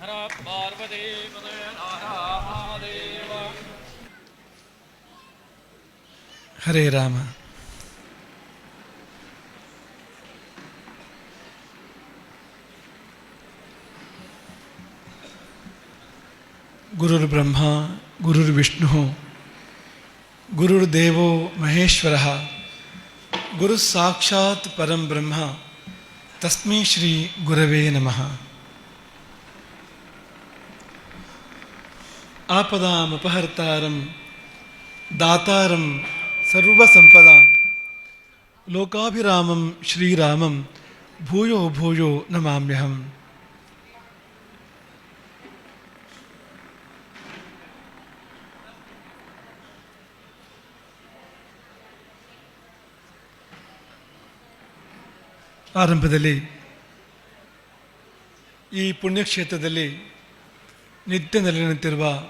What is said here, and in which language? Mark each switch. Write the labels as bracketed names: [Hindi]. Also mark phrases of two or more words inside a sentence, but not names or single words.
[Sanskrit] ಹರೇ ರಾಮ. ಗುರುರ್ಬ್ರಹ್ಮ ಗುರುರ್ವಿಷ್ಣು ಗುರುರ್ದೇವೋ ಮಹೇಶ್ವರ ಗುರು ಸಾಕ್ಷಾತ್ ಪರಂ ಬ್ರಹ್ಮ ತಸ್ಮೈ ಶ್ರೀ ಗುರವೇ ನಮಃ. ಆಪದಾಮಪಹರ್ತಾರಂ ದಾತಾರಂ ಸರ್ವಸಂಪದಾಂ ಲೋಕಾಭಿರಾಮಂ ಶ್ರೀರಾಮಂ ಭೂಯೋ ಭೂಯೋ ನಮಾಮ್ಯಹಂ. [Kannada] ಆರಂಭದಲ್ಲಿ ಈ ಪುಣ್ಯಕ್ಷೇತ್ರದಲ್ಲಿ ನಿತ್ಯ ನೆಲೆನಿಂತಿರುವ